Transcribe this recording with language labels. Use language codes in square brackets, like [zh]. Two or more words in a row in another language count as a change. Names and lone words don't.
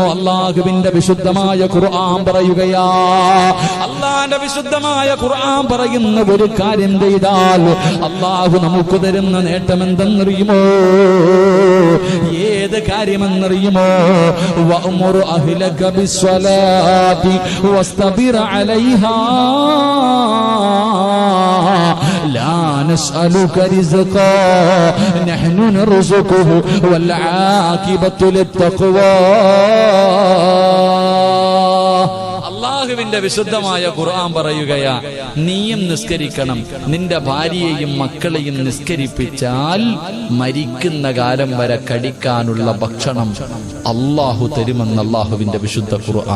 [ml] അള്ളാഹുവിന്റെ വിശുദ്ധമായ ഖുർആൻ പറയുകയാ. അള്ളാന്റെ വിശുദ്ധമായ ഖുർആൻ പറയുന്ന ഒരു കാര്യം ചെയ്താൽ അള്ളാഹു നമുക്ക് തരുന്ന നേട്ടം എന്തെന്നറിയുമോ? ഏത് കാര്യമെന്നറിയുമോ? [ar] വഅ്മുർ أهلك بالصلاة واصطبر عليها لا نسألك رزقا نحن نرزقه والعاقبة للتقوى. [ml] അള്ളാഹുവിന്റെ വിശുദ്ധമായ ഖുർആൻ പറയുകയാ, നീയും നിസ്കരിക്കണം, നിന്റെ ഭാര്യയെയും മക്കളെയും നിസ്കരിപ്പിച്ചാൽ മരിക്കുന്ന കാലം വരെ കടിക്കാനുള്ള ഭക്ഷണം അള്ളാഹു തരുമെന്ന് അള്ളാഹുവിന്റെ വിശുദ്ധ ഖുർആൻ.